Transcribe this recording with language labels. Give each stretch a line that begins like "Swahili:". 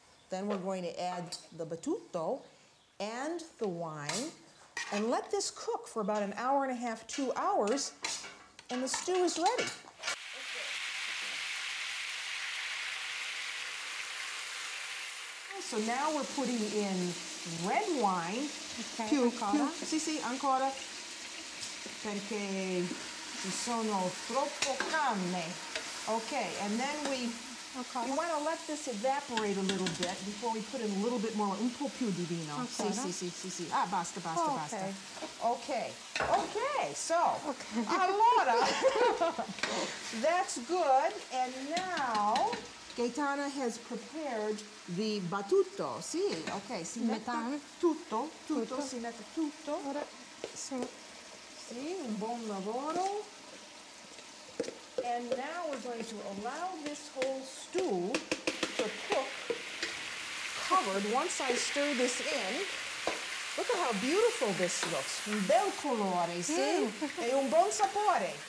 English: Then we're going to add the battuto and the wine and let this cook for about an hour and a half, 2 hours, and the stew is ready. So now we're putting in red wine.
Italian: Sì, ancora. Perché ci sono troppo carne.
English: Okay, and then you want to let this evaporate a little bit before we put in a little bit more,
Italian: un po' più di vino. Sì. Ah, basta.
English: Okay, so, allora, that's good, and now Gaetana has prepared the battuto.
Italian: Sì, ok, si mette tutto, si mette tutto. Sì, un buon lavoro.
English: And now we're going to allow this whole stew to cook covered. Once I stir this in, look at how beautiful this looks.
Italian: Un bel colore, sì? E un buon sapore.